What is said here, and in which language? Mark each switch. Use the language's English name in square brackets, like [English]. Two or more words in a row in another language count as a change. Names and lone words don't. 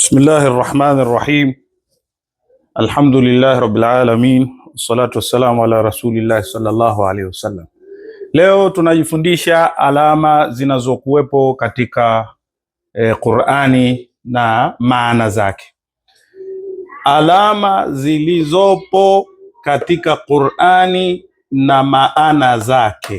[Arabic] بسم الله الرحمن الرحيم الحمد لله رب العالمين. والصلاة والسلام على رسول الله صلى الله عليه وسلم. [Swahili] Leo tunajifundisha alama zinazokuwepo katika Qur'ani na maana zake. Alama zilizopo katika Qur'ani na maana zake.